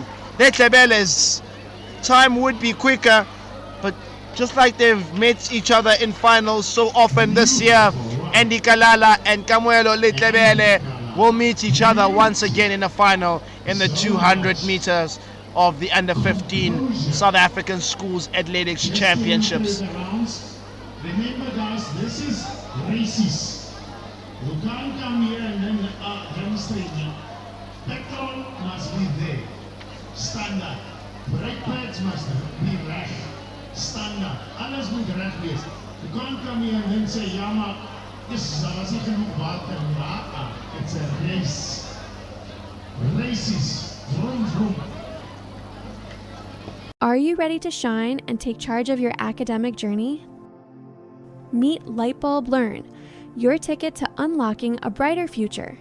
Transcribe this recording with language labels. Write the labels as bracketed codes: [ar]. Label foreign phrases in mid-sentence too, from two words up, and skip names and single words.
[en] Letlebele's time would be quicker, but just like they've met each other in finals so often this year, Andy Kalala and Kamuelo Letlebele will meet each other once again in a final in the 200 meters of the under 15 South African Schools Athletics Championships. Remember guys, this is races. You can't come here and then demonstrate. Petrol must be there. Standard. Brake pads must be reg. Standard. [af] Alles moet reg wees. [en] You can't come here and then say, [af] ja maar, dis was nie genoeg water. [en] It's a race. Races. Vroom, vroom. Are you ready to shine and take charge of your academic journey? Meet Lightbulb Learn, your ticket to unlocking a brighter future.